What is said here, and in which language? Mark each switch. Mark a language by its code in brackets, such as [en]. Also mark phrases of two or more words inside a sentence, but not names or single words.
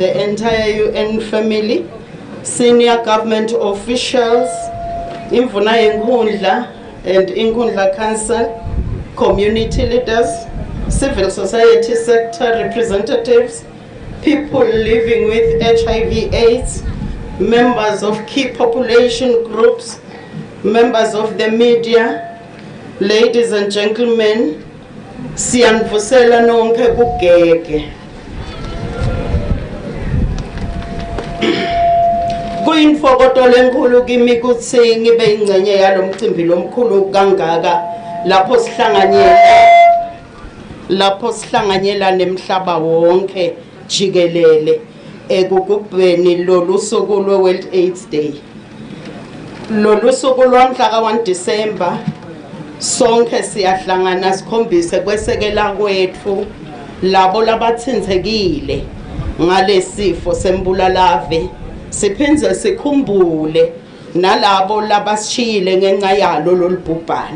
[en] the entire UN family, Senior Government Officials, INKHUNDLA and INKHUNDLA Council, Community Leaders, Civil Society Sector Representatives, people living with HIV/AIDS, members of key population groups, members of the media, ladies and gentlemen, [ss] siyanivusela nonke kugege. Kuyinfokoto lenkulu kimi ukuthi ngibe ingcenye yalomcimbi lomkhulu kangaka lapho sihlanganyela nemhlaba wonke jikelele ekugubheni lolu suku lwe-World AIDS Day. Lolu suku lwamhla ka-1 December sonke siyahlangana sikhombise kwesekela kwethu labo labathintekile ngalesifo sembulalave, siphindze sikhumbule nalabo labasishiyile ngenxa yalo lolubhubhane.